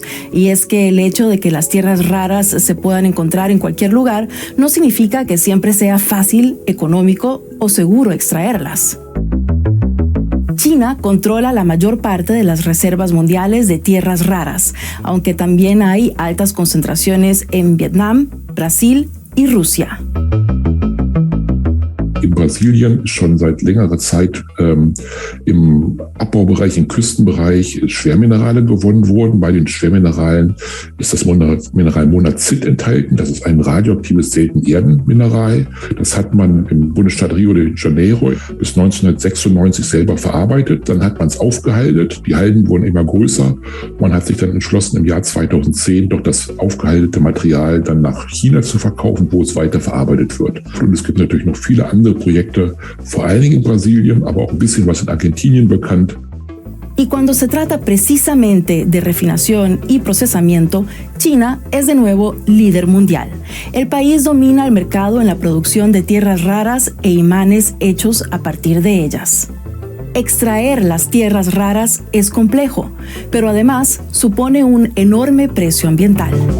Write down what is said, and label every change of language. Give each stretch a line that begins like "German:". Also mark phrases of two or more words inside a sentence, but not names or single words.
Spanish: Y es que el hecho de que las tierras raras se puedan encontrar en cualquier lugar no significa que siempre sea fácil, económico o seguro extraerlas. China controla la mayor parte de las reservas mundiales de tierras raras, aunque también hay altas concentraciones en Vietnam, Brasil y Rusia.
German: in Brasilien ist schon seit längerer Zeit im Abbaubereich, im Küstenbereich Schwerminerale gewonnen worden. Bei den Schwermineralen ist das Mineral Monazit enthalten. Das ist ein radioaktives Seltenerdenmineral. Das hat man im Bundesstaat Rio de Janeiro bis 1996 selber verarbeitet. Dann hat man es aufgehalten. Die Halden wurden immer größer. Man hat sich dann entschlossen, im Jahr 2010 doch das aufgehaltene Material dann nach China zu verkaufen, wo es weiter verarbeitet wird. Und es gibt natürlich noch viele andere Projekte, vor allen Dingen in Brasilien, aber auch ein bisschen was in Argentinien bekannt.
Spanish: Y cuando se trata precisamente de refinación y procesamiento, China es de nuevo líder mundial. El país domina el mercado en la producción de tierras raras e imanes hechos a partir de ellas. Extraer las tierras raras es complejo, pero además supone un enorme precio ambiental.